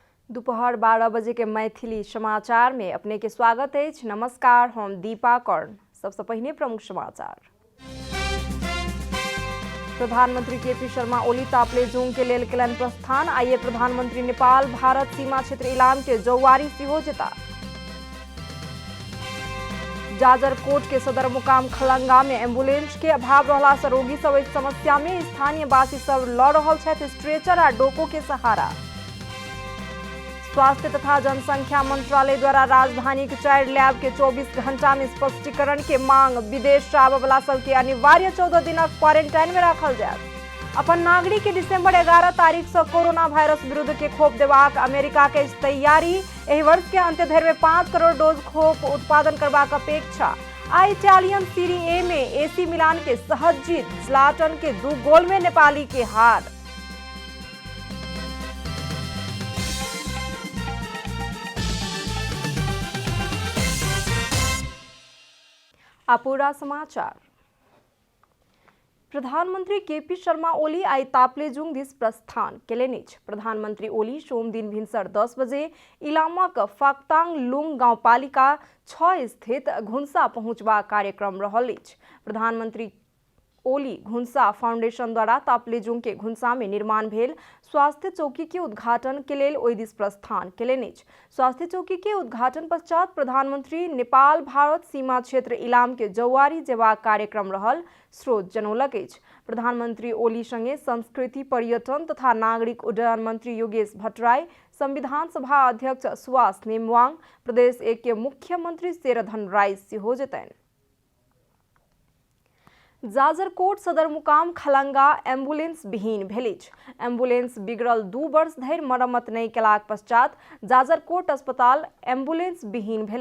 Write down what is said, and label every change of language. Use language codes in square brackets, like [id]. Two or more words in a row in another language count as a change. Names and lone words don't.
[mai] दोपहर 12 बजे के मैथिली समाचार में अपने के स्वागत है। नमस्कार, हम दीपा कर्ण। सबसे पहले प्रमुख समाचार। प्रधानमंत्री केपी शर्मा ओली ताप्लेजुङ के लेल केलन प्रस्थान। आइए प्रधानमंत्री नेपाल भारत सीमा क्षेत्र इलाम के जौवारी सिहो जेता। जाजरकोट के सदर मुकाम खलंगा में एम्बुलेंस के अभाव रहला से रोगी सब इस समस्या में स्थानीय वासी सब लड़ रहल छथि स्ट्रेचर आ डोको के सहारा। स्वास्थ्य तथा जनसंख्या मंत्रालय द्वारा राजधानी के 4 लैब के 24 घंटा में स्पष्टीकरण के मांग। विदेश से आबय वाला सबके अनिवार्य 14 दिन क्वारंटाइन में रखल जाए। अपन नागरिक के दिसंबर 11 तारीख से कोरोना वायरस विरुद्ध के खोप देबाक अमेरिका के तैयारी। एहि वर्ष के अंत धरि 5 करोड़ डोज खोप उत्पादन करबाक अपेक्षा। आ इटालियन सीरी ए में एसी मिलान के सहज जीत। ज़्लाटन के 2 गोल में नेपाली के हार। पूरा समाचार। प्रधानमंत्री केपी शर्मा ओली आई ताप्लेजुङ दिस प्रस्थान केलनि। प्रधानमंत्री ओली सोम दिन भिनसर 10 बजे इलामक फाक्ताङ लुङ गाउँपालिका 6 स्थित घुन्सा पहुँचबा कार्यक्रम रहल अछि। प्रधानमंत्री ओली घुन्सा फाउंडेशन द्वारा ताप्लेजुङ के घुन्सा में निर्माण भेल स्वास्थ्य चौकी के उद्घाटन के लेल ओहि दिस प्रस्थान केलनि। स्वास्थ्य चौकी के उद्घाटन पश्चात प्रधानमंत्री नेपाल भारत सीमा क्षेत्र इलाम के जौवारी जेबाक कार्यक्रम रहल स्रोत जनौलक अछि। प्रधानमंत्री ओली संगे संस्कृति पर्यटन तथा नागरिक उड्डयन मंत्री योगेश भट्टराई, संविधान सभा अध्यक्ष सुवास नेमवाङ, प्रदेश 1 के मुख्यमंत्री शेरधन राय सेहो जेतनि। जाजरकोट सदर मुकाम खलंगा एम्बुलेंस विहीन भेल। एम्बुलेंस बिगड़ल 2 वर्ष धरि मरम्मत नहीं केलाक पश्चात जाजरकोट अस्पताल एम्बुलेंस विहीन भेल।